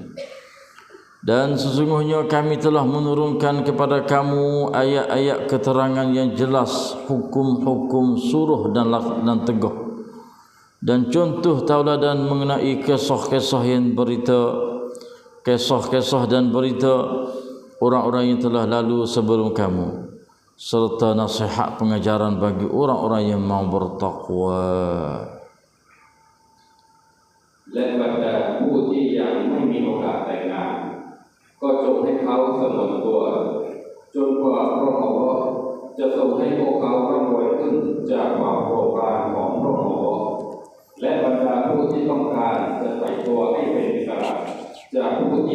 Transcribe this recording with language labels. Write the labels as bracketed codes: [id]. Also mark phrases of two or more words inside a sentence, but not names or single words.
[id] Dan sesungguhnya kami telah menurunkan kepada kamu ayat-ayat keterangan yang jelas, hukum-hukum suruh dan teguh, dan contoh tauladan mengenai kisah-kisah dan berita orang-orang yang telah lalu sebelum kamu, serta nasihat pengajaran bagi orang-orang yang mau bertakwa. [th] และบรรดาผู้ที่ยังไม่มีโอกาสแต่งงานก็จงให้เขาสงบตัวจนกว่าพระองค์จะทรงให้พวกเขาร่ำรวยขึ้นจากความโปรดปรานของพระองค์และบรรดาผู้ที่ต้องการจะใส่ตัวให้เป็นอิสระจากผู้ที่